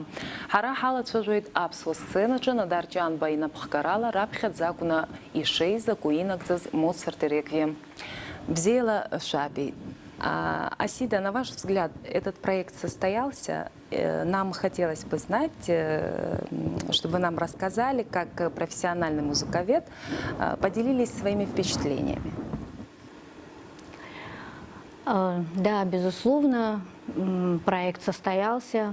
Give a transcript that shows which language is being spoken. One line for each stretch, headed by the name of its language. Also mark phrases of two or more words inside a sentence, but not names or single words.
Abkhazian: Ҳара ҳалацәажәоит аԥсуа сценаҿы Нодар Ҷанба инапхгарала раԥхьаӡа акәны ишеизаку инагӡаз Моцарт реквием. Бзиала шәаабеит.
Russian: Асида, на ваш взгляд, этот проект состоялся? Нам хотелось бы знать, чтобы вы нам рассказали, как профессиональный музыковед, поделились своими впечатлениями. Да, безусловно, проект состоялся.